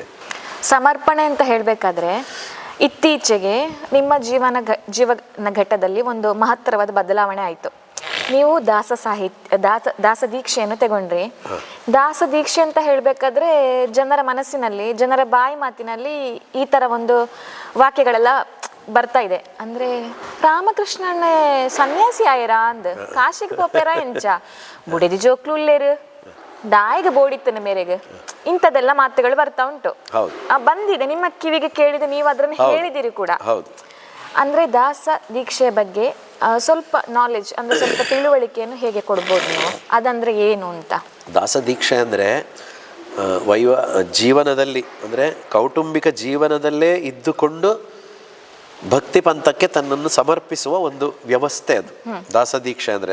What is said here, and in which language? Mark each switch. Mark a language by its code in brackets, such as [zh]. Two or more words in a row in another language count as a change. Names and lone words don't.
[kn] ಸಮರ್ಪಣೆ ಅಂತ ಹೇಳಬೇಕಾದ್ರೆ ಇತ್ತೀಚೆಗೆ ನಿಮ್ಮ ಜೀವನ ಘಟ್ಟದಲ್ಲಿ ಒಂದು ಮಹತ್ತರವಾದ ಬದಲಾವಣೆ ಆಯಿತು. ನೀವು ದಾಸ ದೀಕ್ಷೆಯನ್ನು ತಗೊಂಡ್ರಿ. ದಾಸ ದೀಕ್ಷೆ ಅಂತ ಹೇಳಬೇಕಾದ್ರೆ ಜನರ ಮನಸ್ಸಿನಲ್ಲಿ, ಜನರ ಬಾಯಿ ಮಾತಿನಲ್ಲಿ ಈ ಥರ ಒಂದು ವಾಕ್ಯಗಳೆಲ್ಲ ಬರ್ತಾ ಇದೆ. [tcy] ಅಂದ್ರೆ ರಾಮಕೃಷ್ಣನೇ ಸನ್ಯಾಸಿ ಆಯರಾ ಅಂದ್ ಕಾಶಿಗೆ ಪೋಪೇರ ಎಂಚ ಬುಡಿದಿ ಜೋಕ್ಲು ಉಳ್ಳೇರು ದಾಯಿಗೆ ಬೋಡಿತ್ತನ ಮೇರೆಗೆ [kn] ಇಂಥದ್ದೆಲ್ಲ ಮಾತುಗಳು ಬರ್ತಾ ಉಂಟು. ಹೌದು. ಬಂದಿದೆ ನಿಮ್ಮ ಕಿವಿಗೆ ಕೇಳಿದ, ನೀವು ಅದನ್ನು ಹೇಳಿದಿರಿ ಕೂಡ. ಹೌದು. ಅಂದ್ರೆ ದಾಸ ದೀಕ್ಷೆಯ ಬಗ್ಗೆ ಸ್ವಲ್ಪ ನಾಲೆಜ್ ಅಂದ್ರೆ ಸ್ವಲ್ಪ ತಿಳುವಳಿಕೆಯನ್ನು ಹೇಗೆ ಕೊಡ್ಬೋದು ನೀವು? ಅದಂದ್ರೆ ಏನು ಅಂತ. ದಾಸ ದೀಕ್ಷೆ ಅಂದರೆ ಜೀವನದಲ್ಲಿ ಅಂದರೆ ಕೌಟುಂಬಿಕ ಜೀವನದಲ್ಲೇ ಇದ್ದುಕೊಂಡು ಭಕ್ತಿ ಪಂಥಕ್ಕೆ ತನ್ನನ್ನು ಸಮರ್ಪಿಸುವ ಒಂದು ವ್ಯವಸ್ಥೆ ಅದು ದಾಸದೀಕ್ಷೆ ಅಂದರೆ.